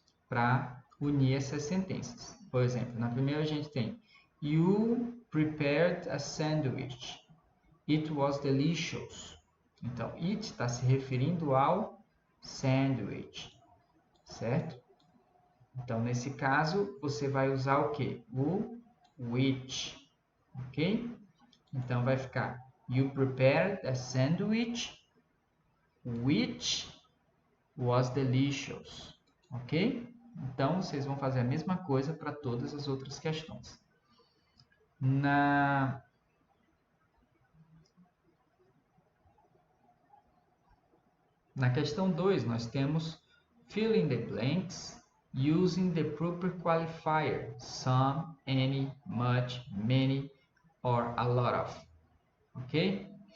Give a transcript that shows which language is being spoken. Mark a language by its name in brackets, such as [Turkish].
[Portuguese] Para unir essas sentenças. Por exemplo, na primeira a gente tem You prepared a sandwich. [English] It was delicious. [Portuguese] Então, it está se referindo ao sandwich, certo? Então, nesse caso, você vai usar o quê? O which, ok? Então, vai ficar [English] You prepared a sandwich which was delicious. ok? [Portuguese] Então, vocês vão fazer a mesma coisa para todas as outras questões. Na questão 2, nós temos [English] fill in the blanks using the proper qualifier, some, any, much, many, or a lot of, ok?